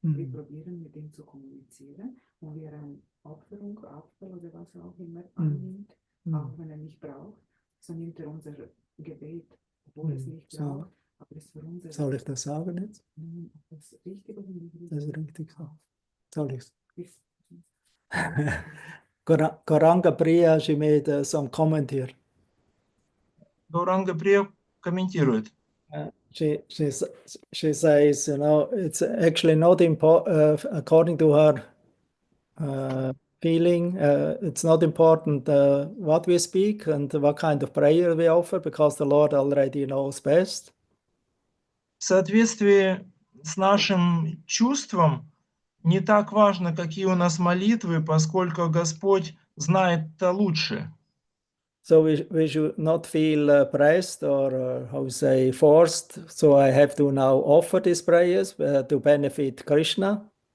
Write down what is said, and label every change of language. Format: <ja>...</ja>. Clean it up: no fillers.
<de>Wir probieren mit ihm zu kommunizieren, und wir eine Opferung, Apfel oder was auch immer annimmt, auch wenn er nicht braucht, so nimmt er unser Gebet, obwohl es nicht braucht, aber es ist für unser... Soll ich das sagen jetzt? Das ist richtig oder nicht richtig? Das ist richtig so. Soll ich es?</de> <en>Gauranga Priya, she made some comment here.</en> <ru>Гауранга Прия комментирует.</ru> <en>She says, you know, it's actually not important, according to her feeling, it's not important what we speak and what kind of prayer we offer, because the Lord already knows best.</en> <ru>В соответствии с нашим чувством не так важно, какие у нас молитвы, поскольку Господь знает это лучше.</ru> <en>So we should not feel pressed or how say forced. So I have to now offer these prayers to benefit Krishna.</en>